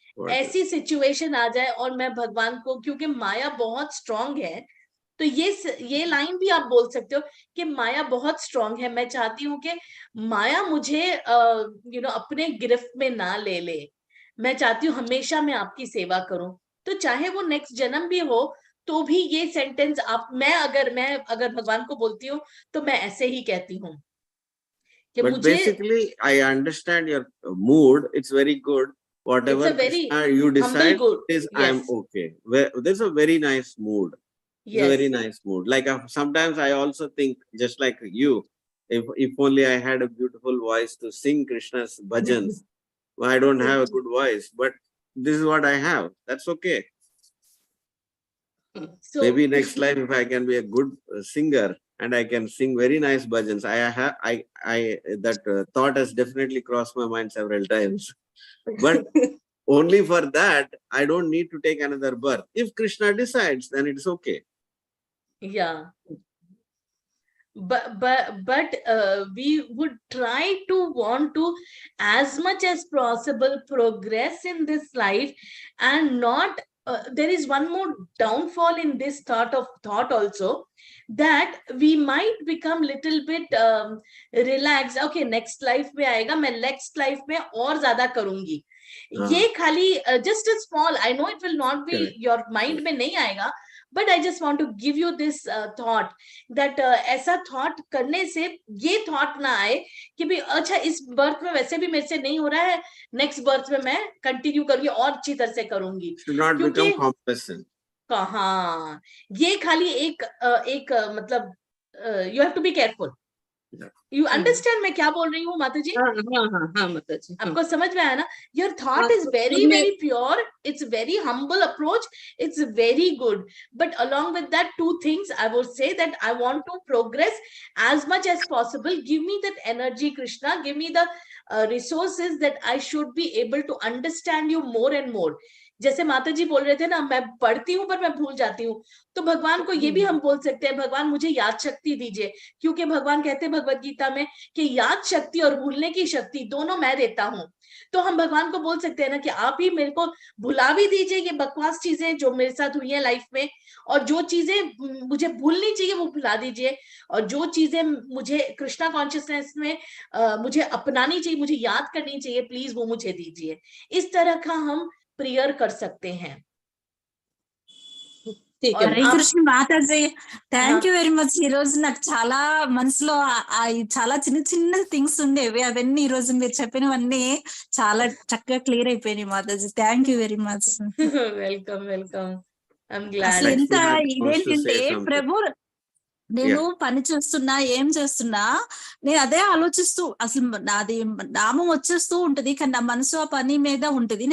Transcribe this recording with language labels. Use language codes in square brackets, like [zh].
[hi] ऐसी सिचुएशन आ जाए और मैं भगवान को, क्योंकि माया बहुत स्ट्रांग है, तो ये लाइन भी आप बोल सकते हो कि माया बहुत स्ट्रांग है, मैं चाहती हूँ कि माया मुझे अपने गिरफ्त में ना ले ले, मैं चाहती हूँ हमेशा मैं आपकी सेवा करूं। तो चाहे वो नेक्स्ट जन्म भी हो तो भी ये सेंटेंस मैं अगर भगवान को बोलती हूँ तो मैं ऐसे ही कहती हूँ कि [en] But [hi] मुझे, [en] basically, I understand your mood. It's very good. Whatever it's a very Krishna you decide good, is, yes. I'm okay. There's a very nice mood. It's a Yes. very nice mood. Like sometimes I also think, just like you, if only I had a beautiful voice to sing Krishna's bhajans. I don't have a good voice, but this is what I have. That's okay. So maybe next life, if I can be a good singer and I can sing very nice bhajans, that thought has definitely crossed my mind several times. But only for that, I don't need to take another birth. If Krishna decides, then it's okay. Yeah. But we would try to want to, as much as possible, progress in this life, and not there is one more downfall in this thought also, that we might become little bit relaxed. [hi] Okay, next life में आएगा, मैं next life में और ज़्यादा करूँगी. ये खाली [en] just a small, I know it will not be Correct. [hi] your mind में नहीं आएगा, [en] but I just want to give you this thought that [hi] ऐसा thought करने से ये thought ना आए कि भी अच्छा इस birth में वैसे भी मेरे से नहीं हो रहा है, next birth में मैं continue करूँगी और अच्छी तरह से करूँगी. [en] Should not become complacent. [hi] हाँ, ये खाली एक मतलब [en] you have to be careful. You understand [hi] मैं क्या बोल रही हूँ माता जी? हाँ माता जी. आपको समझ में आया ना? [en] Your thought is very very pure. It's very humble approach. It's very good. But along with that, two things I would say, that I want to progress as much as possible. Give me that energy, Krishna. Give me the resources that I should be able to understand you more and more. [hi] जैसे माता जी बोल रहे थे ना, मैं पढ़ती हूँ पर मैं भूल जाती हूँ, तो भगवान को ये भी हम बोल सकते हैं, भगवान मुझे याद शक्ति दीजिए, क्योंकि भगवान कहते हैं भगवत गीता में कि याद शक्ति और भूलने की शक्ति दोनों मैं देता हूँ. तो हम भगवान को बोल सकते हैं ना कि आप ही मेरे को भुला भी दीजिए ये बकवास चीजें जो मेरे साथ हुई है लाइफ में, और जो चीजें मुझे भूलनी चाहिए वो भुला दीजिए, और जो चीजें मुझे कृष्णा कॉन्शियसनेस में मुझे अपनानी चाहिए, मुझे याद करनी चाहिए, प्लीज वो मुझे दीजिए. इस तरह का हम प्रेयर कर सकते हैं. [te] Hare Krishna Mataji, thank you very much. ఈ రోజు నాకు చాలా మనసులో చాలా చిన్న చిన్న థింగ్స్ ఉండేవి, అవన్నీ ఈ రోజు మీరు చెప్పినవన్నీ చాలా చక్కగా క్లియర్ అయిపోయినాయి Mataji. Thank you very much. Welcome welcome. అసలు ఎంత ఇదేంటంటే ప్రభు, నేను పని చేస్తున్నా ఏం చేస్తున్నా నేను అదే ఆలోచిస్తూ, అసలు నాది నామం వచ్చేస్తూ ఉంటది, కానీ నా మనసు ఆ పని మీద ఉంటది.